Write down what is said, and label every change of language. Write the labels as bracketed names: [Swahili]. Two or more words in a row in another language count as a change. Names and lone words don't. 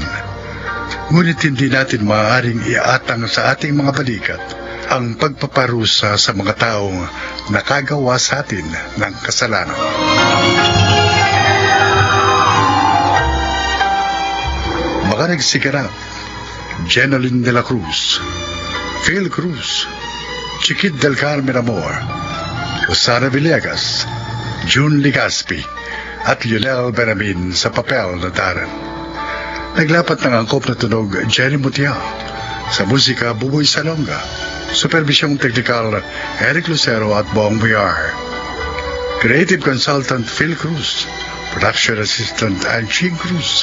[Filipino] Ngunit hindi natin maaaring iatang sa ating mga balikat ang pagpaparusa sa mga taong nakagawa sa atin ng kasalanan. Mga nagsiganap: Jeneline de la Cruz, Phil Cruz, Chiquit del Carmen Amor, Rosana Villegas, June Ligaspi, at Lionel Benamin sa papel na Darren. Naglapat ng angkop na tunog Jerry Mutiao, sa musika Buboy Salonga, supervisyong teknikal Eric Lucero at Bong Villar. [English] Creative consultant Phil Cruz, production assistant Anching Cruz.